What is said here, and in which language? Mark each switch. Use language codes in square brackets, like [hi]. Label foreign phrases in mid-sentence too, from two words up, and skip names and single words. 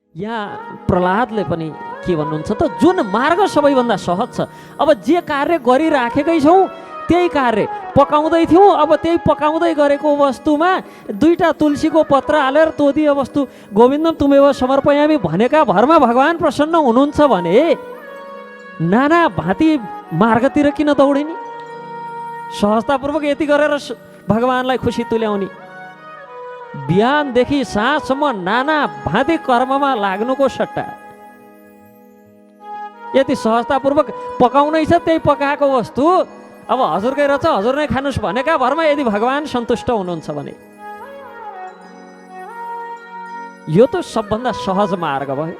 [ne] यहाँ प्रहलादले पनि के भन्नुहुन्छ त, जुन मार्ग सबैभन्दा सहज छ, अब जे कार्य गरिराखेकै छौँ त्यही कार्य पकाउँदै थियौँ, अब त्यही पकाउँदै गरेको वस्तुमा दुईटा तुलसीको पत्र हालेर [sa] तोदीय वस्तु गोविन्दम तुमेव समर्पयामी [ne] भनेका भरमा भगवान् प्रसन्न हुनुहुन्छ भने नाना भाँती मार्गतिर किन दौडिने? सहजतापूर्वक यति गरेर भगवान्लाई खुसी तुल्याउने। बिहानदेखि साँझसम्म नाना भाँती कर्ममा लाग्नुको सट्टा यति सहजतापूर्वक पकाउनै छ, त्यही पकाएको वस्तु अब हजुरकै रहेछ, हजुर नै खानुहोस् भनेका भरमा यदि भगवान् सन्तुष्ट हुनुहुन्छ भने यो त सबभन्दा सहज मार्ग भयो।